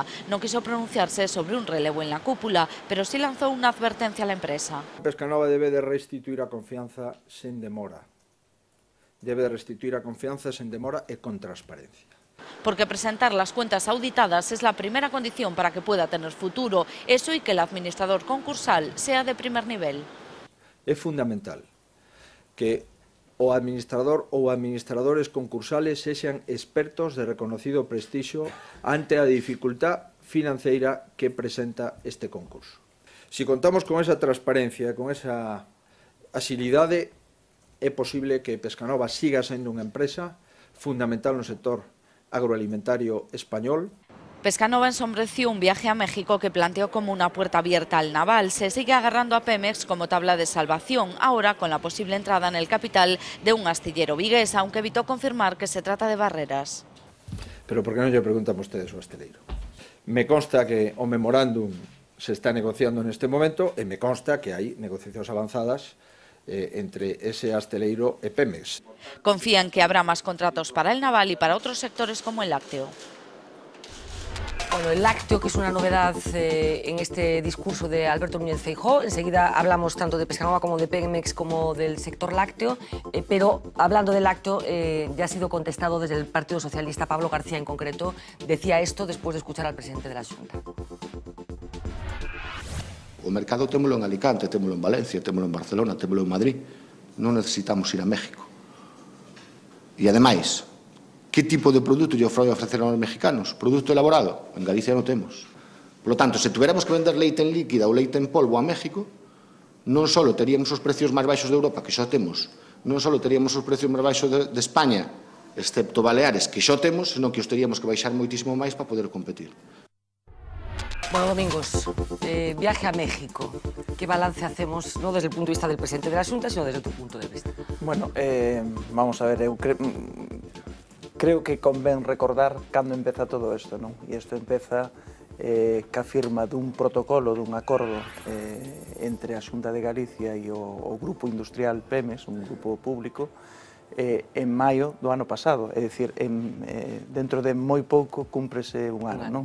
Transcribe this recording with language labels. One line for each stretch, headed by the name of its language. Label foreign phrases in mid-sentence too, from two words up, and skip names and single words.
Spanish: No quiso pronunciarse sobre un relevo en la cúpula, pero sí lanzó una advertencia a la empresa.
Galician: Pescanova debe de restituir a confianza sen demora. Debe de restituir a confianza sen demora e con transparencia.
Spanish: Porque presentar las cuentas auditadas es la primera condición para que pueda tener futuro, eso y que el administrador concursal sea de primer nivel.
Galician: É fundamental que o administrador ou administradores concursales sexan expertos de reconocido prestixio ante a dificultad financeira que presenta este concurso. Si contamos con esa transparencia, con esa axilidade, é posible que Pescanova siga sendo unha empresa fundamental no sector agroalimentario español.
Spanish: Pescanova ensombreció un viaje a México que planteó como una puerta abierta al naval. Se sigue agarrando a Pemex como tabla de salvación, ahora con la posible entrada en el capital de un astillero vigués, aunque evitó confirmar que se trata de Barreras.
Galician: Pero por qué non lle preguntan vostedes o asteleiro? Me consta que o memorándum se está negociando neste momento e me consta que hai negociacións avanzadas entre ese asteleiro e Pemex.
Spanish: Confían que habrá más contratos para el naval y para otros sectores como el lácteo. Bueno, el lácteo, que es una novedad en este discurso de Alberto Núñez Feijóo. Enseguida hablamos tanto de Pescanova como de Pemex como del sector lácteo, pero hablando del lácteo ya ha sido contestado desde el Partido Socialista. Pablo García en concreto decía esto después de escuchar al presidente de la Xunta.
Galician: O mercado témolo en Alicante, témolo en Valencia, témolo en Barcelona, témolo en Madrid. Non necesitamos ir a México. E ademais, que tipo de produto lle ofrecer aos mexicanos? Produto elaborado? En Galicia non temos.
Spanish: Por lo tanto, se tuviéramos que
Galician: vender leite en líquida ou leite en polvo a México, non só teríamos os precios máis baixos de Europa, que xa temos, non só teríamos os precios máis baixos de España, excepto Baleares, que xa temos, senón que os teríamos que baixar moitísimo máis para poder competir.
Spanish: Bueno, Domingos, viaje a México. ¿Qué balance hacemos, no desde el punto de vista del presidente de la Xunta, sino desde tu punto de vista? Bueno, vamos a ver, creo que
Galician: convén recordar cando empeza todo isto, non? E isto empeza ca firma dun protocolo, dun acordo entre a Xunta de Galicia e o Grupo Industrial Pemex, un grupo público, en maio do ano pasado, é dicir, dentro de moi pouco cúmprese un ano, non?